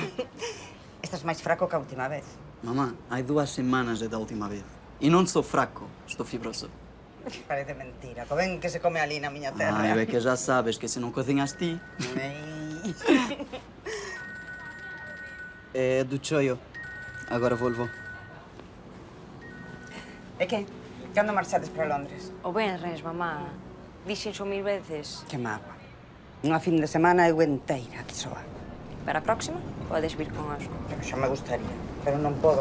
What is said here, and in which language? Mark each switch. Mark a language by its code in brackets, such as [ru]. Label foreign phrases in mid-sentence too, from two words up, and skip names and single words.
[pt] Estás mais fraco que a última vez. Mamã, há 2 semanas é da última vez. E não sou fraco, estou fibroso. Parece mentira. [gl] Co ben que se come ali na miña terra. [pt] É que já sabes que se não cozinhas ti. [gl] É do choio. Agora volvo. E que? Cando marchades para Londres? O venres, mamá. Dixen xo 1000 veces. Que mágoa. Unha fin de semana eu enteira aquí soa. Para a próxima, podes vir connosco. Pero xa me gustaría, pero non podo.